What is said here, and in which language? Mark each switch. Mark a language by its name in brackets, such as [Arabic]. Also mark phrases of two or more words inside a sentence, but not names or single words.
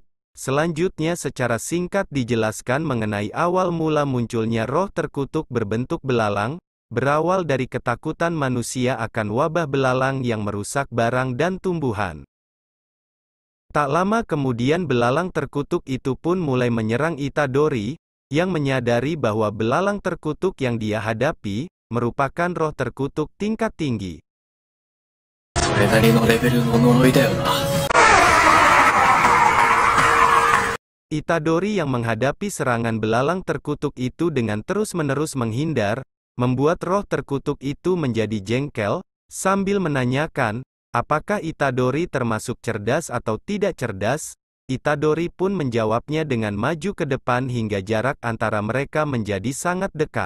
[Indonesian] Selanjutnya secara singkat dijelaskan mengenai awal mula munculnya roh terkutuk berbentuk belalang, berawal dari ketakutan manusia akan wabah belalang yang merusak barang dan tumbuhan. Tak lama kemudian belalang terkutuk itu pun mulai menyerang Itadori, yang menyadari bahwa belalang terkutuk yang dia hadapi, merupakan roh terkutuk tingkat tinggi. [Japanese] それなりのレベルの呪いだよな。 [Indonesian] Itadori yang menghadapi serangan belalang terkutuk itu dengan terus-menerus menghindar, membuat roh terkutuk itu menjadi jengkel, sambil menanyakan, apakah Itadori termasuk cerdas atau tidak cerdas. Itadori pun menjawabnya dengan maju ke depan hingga jarak antara mereka menjadi sangat dekat.